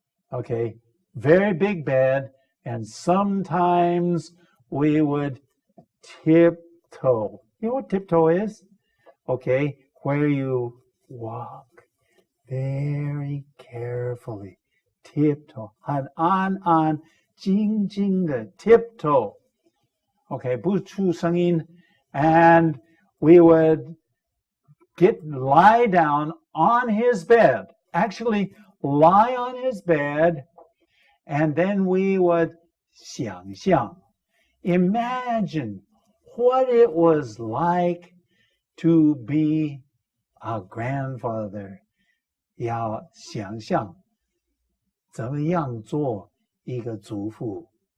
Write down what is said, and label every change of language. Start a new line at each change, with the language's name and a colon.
English: Okay, very big bed, and sometimes we would tiptoe. You know what tiptoe is? Okay, where you walk very carefully. Tiptoe.
Chinese: 很安安静静的 tiptoe. Okay, 不出声音.
English: And we would lie down on his bed. Actually, lie on his bed, and then we would
Chinese: 想象,
English: imagine what it was like to be a grandfather.
Chinese: 要想象怎么样做一个祖父.